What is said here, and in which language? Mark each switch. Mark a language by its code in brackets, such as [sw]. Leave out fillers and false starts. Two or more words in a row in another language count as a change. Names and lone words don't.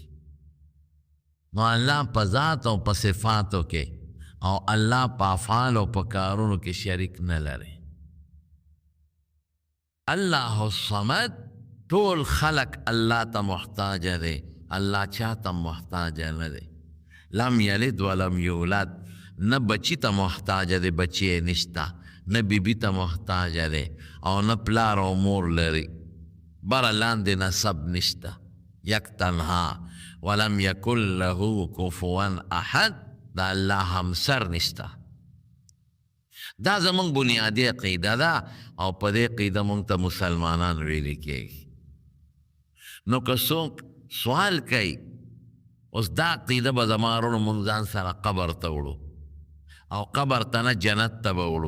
[ps] نو الله په ذات او په صفاتو کې او الله په افعال او په کارونو کې شریک نه لري. الله الصمد، ټول خلق الله ته محتاج دی، الله چا ته محتاج نه دی. [ar] لم یلد ولم یولد، [ps] نه بچی ته محتاج دی، بچی نشته، نه بیبي ته محتاج دی، او نه پلار او مور لري، بره لاندې نسب نشته. [fa] یک تنها، [ar] ولم یکن له کفوا احد، [ps] دا الله همسر نشته. دا زمونږ بنیادی عقیده ده، او په دې عقیده مونږ ته مسلمانان ویلې کېږي. نو که څوک سوال کوي، اوس دا عقیده به زما وروڼو مونږ ځان سره قبر ته وړو، او قبر ته نه جنت ته به وړو.